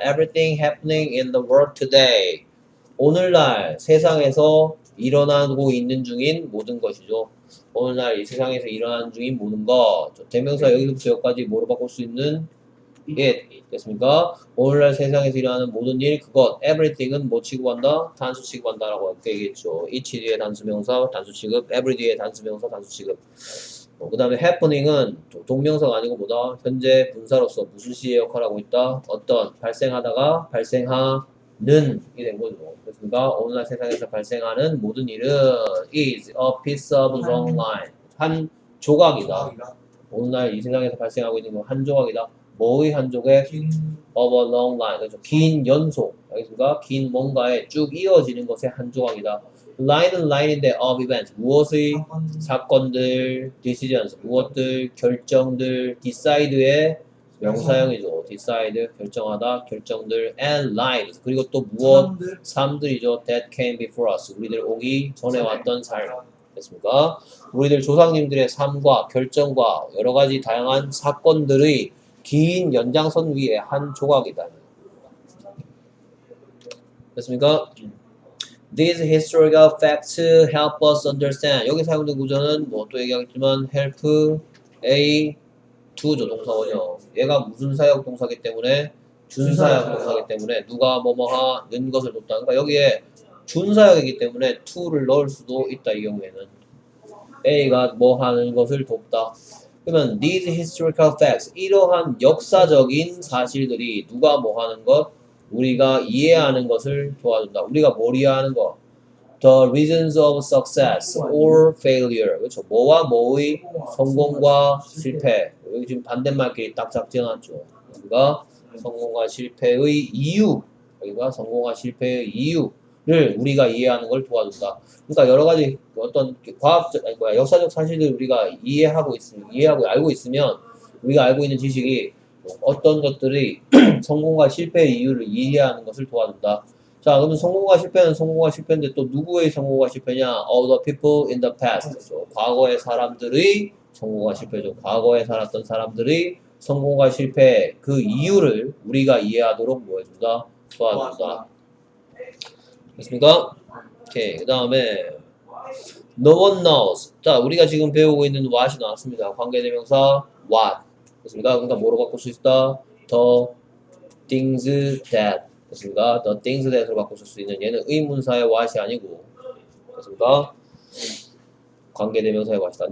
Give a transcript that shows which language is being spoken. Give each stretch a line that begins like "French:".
English: Everything happening in the world today.
Korean: 오늘날 세상에서 일어나고 있는 중인 모든 것이죠. 오늘날 이 세상에서 일어나는 중인 모든 것. 대명사 여기서부터 여기까지 뭐로 바꿀 수 있는 it. 됐습니까? 오늘날 세상에서 일어나는 모든 일, 그것. everything은 뭐 취급한다? 단수 취급한다라고 얘기했죠. each 뒤에 단수명사, 단수 취급. every 뒤에 단수명사, 단수 취급. 그 다음에 happening은 동명사가 아니고 뭐다? 현재 분사로서 무슨 시의 역할을 하고 있다? 어떤 발생하다가 발생하는 이 된 거죠. 그렇습니까? 오늘날 세상에서 발생하는 모든 일은
English: is a piece of long line.
Korean: 한 조각이다. 오늘날 이 세상에서 발생하고 있는 건 한 조각이다. 뭐의 한 조각?
English: of a long line.
Korean: 그렇죠. 긴 연속. 알겠습니까? 긴 뭔가에 쭉 이어지는 것의 한 조각이다. line은 line인데
English: of events.
Korean: 무엇의 사건들, decisions. 무엇들, 결정들, decide의 명사형이죠. decide, 결정하다, 결정들, and lives. 그리고 또 무엇? 삶들이죠.
English: that came before us.
Korean: 우리들 오기 전에 왔던 삶. 됐습니까? 우리들 조상님들의 삶과 결정과 여러 가지 다양한 사건들의 긴 연장선 위에 한 조각이다. 됐습니까?
English: These historical facts help us understand.
Korean: 여기 사용된 구조는 뭐 또 얘기하겠지만 help A to 조동사원이요. 얘가 무슨 사역 동사기 때문에 준사역 동사기 때문에 누가 뭐뭐하는 것을 뒀다. 그러니까 여기에 준사역이기 때문에 to를 넣을 수도 있다. 이 경우에는 A가 뭐 하는 것을 돕다. 그러면
English: these historical facts
Korean: 이러한 역사적인 사실들이 누가 뭐 하는 것? 우리가 이해하는 것을 도와준다. 우리가 뭘 이해하는 것?
English: The reasons of success or failure.
Korean: 그렇죠. 뭐와 뭐의 성공과 실패. 여기 지금 반대말끼리 딱 작정하죠. 여기가 성공과 실패의 이유. 여기가 성공과 실패의 이유를 우리가 이해하는 걸 도와준다. 그러니까 여러 가지 어떤 과학적, 아니 뭐야, 역사적 사실을 우리가 이해하고 알고 있으면 우리가 알고 있는 지식이 어떤 것들이 성공과 실패의 이유를 이해하는 것을 도와준다. 자, 그러면 성공과 실패는 성공과 실패인데 또 누구의 성공과 실패냐?
English: All the people in the past.
Korean: 그렇죠? 과거의 사람들의 성공과 실패죠. 과거에 살았던 사람들의 성공과 실패 그 이유를 우리가 이해하도록 뭐 해준다? 도와준다. 됐습니까? 오케이. 그 다음에
English: No one knows.
Korean: 자, 우리가 지금 배우고 있는 what이 나왔습니다. 관계대명사 what. 됐습니까? 그러니까 뭐로 바꿀 수 있다?
English: The things that.
Korean: 됐습니까?
English: The things that
Korean: 으로 바꿀 수 있는 얘는 의문사의 what이 아니고 됐습니까? 관계대명사의 what이다.